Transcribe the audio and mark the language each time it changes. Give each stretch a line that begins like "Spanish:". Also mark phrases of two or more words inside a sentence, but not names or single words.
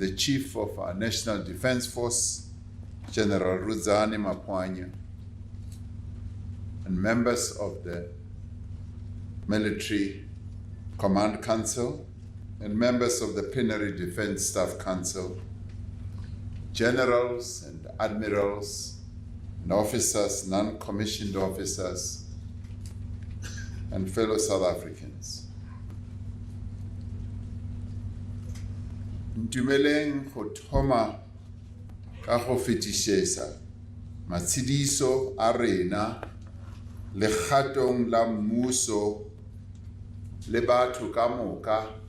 English: the Chief of our National Defense Force, General Ruzani Mapwanya, and members of the Military Command Council, and members of the Plenary Defense Staff Council, generals and admirals and officers, non-commissioned officers, and fellow South Africans.
Northern Sotho: Ntumeleng go thoma ka go fetišetša matshedišo a rena legatong la mmuso le batho ka moka